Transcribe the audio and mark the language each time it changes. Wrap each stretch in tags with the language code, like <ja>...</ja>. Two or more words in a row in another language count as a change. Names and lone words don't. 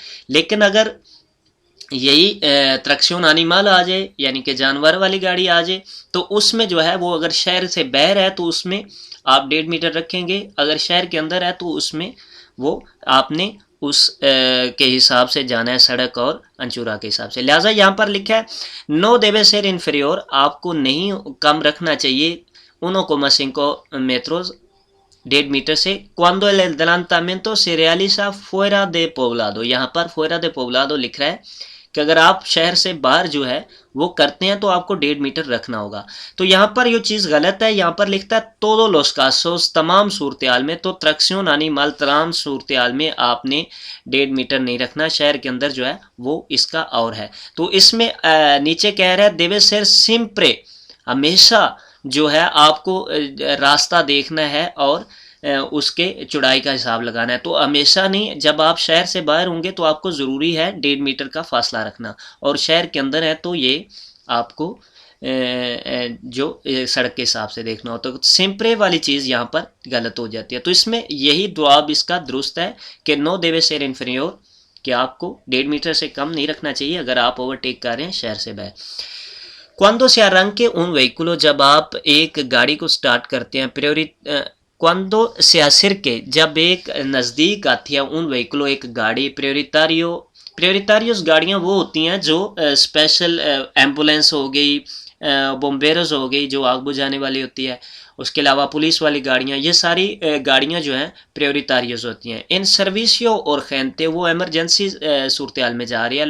<ur>لیکن اگر یہی</ur> <es>tracción animal</es> <ur>آ جائے، یعنی کہ جانور والی گاڑی آ جائے، تو اس میں جو ہے وہ اگر شہر سے باہر ہے تو اس میں آپ 1.5 میٹر رکھیں گے، اگر شہر کے اندر ہے تو اس میں وہ آپ نے اس کے حساب سے جانا ہے، سڑک اور انچورا کے حساب سے۔ لہٰذا یہاں پر لکھا ہے</ur> <es>no debe ser inferior,</es> <ur>آپ کو نہیں کم رکھنا چاہیے 1,5 metros 1.5 میٹر سے۔</ur> <es>cuando el adelantamiento se realiza fuera de poblado،</es> <ur>یہاں پر</ur> <es>fuera de poblado</es> <ur>لکھ رہا ہے کہ اگر آپ شہر سے باہر جو ہے وہ کرتے ہیں تو آپ کو 1.5 میٹر رکھنا ہوگا۔ تو یہاں پر یہ چیز غلط ہے، یہاں پر لکھتا ہے</ur> <es>todos los casos،</es> <ur>تمام صورتحال میں، تو</ur> <es>tracción animal</es> <ur>تمام صورتحال میں آپ نے 1.5 میٹر نہیں رکھنا، شہر کے اندر جو ہے وہ اس کا اور ہے۔ تو اس میں نیچے کہہ رہا ہے</ur> <es>debe ser siempre،</es> <ur>ہمیشہ جو ہے آپ کو راستہ دیکھنا ہے اور اس کے چوڑائی کا حساب لگانا ہے۔ تو ہمیشہ نہیں، جب آپ شہر سے باہر ہوں گے تو آپ کو ضروری ہے 1.5 میٹر کا فاصلہ رکھنا، اور شہر کے اندر ہے تو یہ آپ کو جو سڑک کے حساب سے دیکھنا ہو۔ تو سمپرے والی چیز یہاں پر غلط ہو جاتی ہے۔ تو اس میں یہی جواب اس کا درست ہے کہ</ur> <es>no debe ser inferior,</es> <ur>کہ آپ کو 1.5 میٹر سے کم نہیں رکھنا چاہیے اگر آپ اوورٹیک کر رہے ہیں شہر سے باہر۔</ur> <es>cuando se arranque un vehículo،</es> <ur>جب آپ ایک گاڑی کو سٹارٹ کرتے ہیں،</ur> <es>cuando se acerque،</es> <ur>جب ایک نزدیک آتی ہے</ur> <es>un vehículo،</es> <ur>ایک گاڑی، پریوریتاریوس گاڑیاں وہ ہوتی ہیں جو</ur> <en>special ambulance</en> <ur>ہو گئی، بومبیرز ہو گئی جو آگ بجھانے والی ہوتی ہے، اس کے علاوہ پولیس والی گاڑیاں، یہ ساری گاڑیاں جو ہیں پریوریتاریوز ہوتی ہیں۔</ur> <es>en servicio</es> <ur>اور خینتے، وہ ایمرجنسی صورتحال میں جا رہی ہے۔</ur>